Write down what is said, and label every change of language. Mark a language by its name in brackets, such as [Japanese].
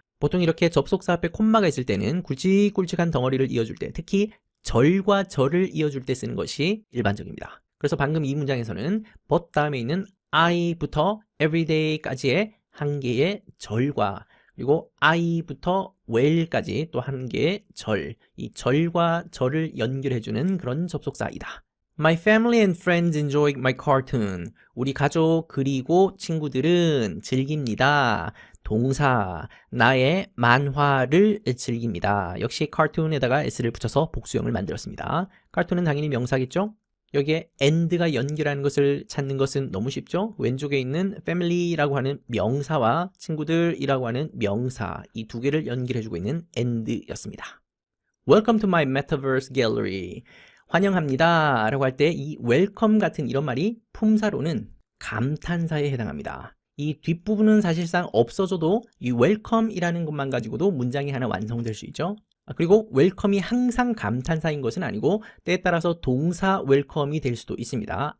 [Korean] 보통 이렇게 접속사 앞에 콤마가 있을 때는 굵직굵직한 덩어리를 이어줄 때, 특히 절과 절을 이어줄 때 쓰는 것이 일반적입니다. 그래서 방금 이 문장에서는 but 다음에 있는 I부터 everyday까지의 한 개의 절과 그리고 I부터 well까지 또 한 개의 절, 이 절과 절을 연결해주는 그런 접속사이다. [English] My family and friends enjoy my cartoon. [Korean] 우리 가족 그리고 친구들은 즐깁니다. 동사, 나의 만화를 즐깁니다. 역시 cartoon에다가 s를 붙여서 복수형을 만들었습니다. cartoon은 당연히 명사겠죠? 여기에 and가 연결하는 것을 찾는 것은 너무 쉽죠? 왼쪽에 있는 family라고 하는 명사와 친구들이라고 하는 명사, 이 두 개를 연결해주고 있는 and였습니다. [English] Welcome to my metaverse gallery. [Korean] 환영합니다 라고 할 때 이 welcome 같은 이런 말이 품사로는 감탄사에 해당합니다. 이 뒷부분은 사실상 없어져도 이 welcome이라는 것만 가지고도 문장이 하나 완성될 수 있죠. 그리고 welcome이 항상 감탄사인 것은 아니고 때에 따라서 동사 welcome이 될 수도 있습니다.